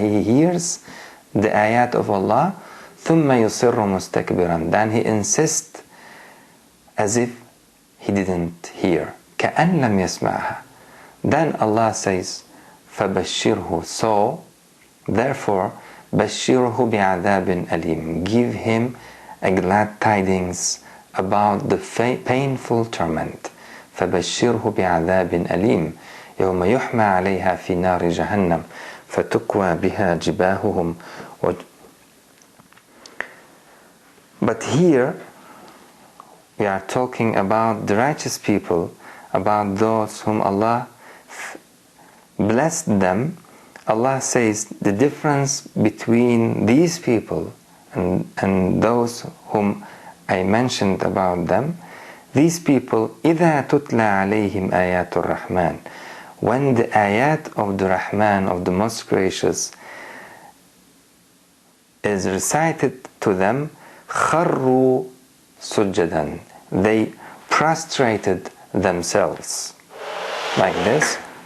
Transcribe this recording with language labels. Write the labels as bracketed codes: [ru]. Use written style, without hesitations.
[en] He hears the ayat of Allah. [ar] ثُمَّ يُصِرُّ مُسْتَكْبِرًا. [en] Then he insists as if he didn't hear. [ar] كَأَنْ لَمْ يَسْمَعْهَا. [en] Then Allah says, [ar] فَبَشِّرْهُ. [en] So, therefore, [ar] بَشِّرْهُ بِعَذَابٍ أَلِيمٍ. [en] Give him a glad tidings about the painful torment. [ar] فَبَشِّرْهُ بِعَذَابٍ أَلِيمٍ يَوْمَ يُحْمَى عَلَيْهَا فِي نَارِ جَهَنَّمَ فَتُكْوَى بِهَا جِبَاهُهُمْ. [en] But here we are talking about the righteous people, about those whom Allah blessed them. Allah says the difference between these people and those whom I mentioned about them. These people, [ar] إِذَا تُتْلَى عَلَيْهِمْ آيَاتُ الرَّحْمَنِ. [en] When the ayat of the Rahman, of the Most Gracious, is recited to them, [ar] خَرُّوا سُجَّدًا. [en] They prostrated themselves like this.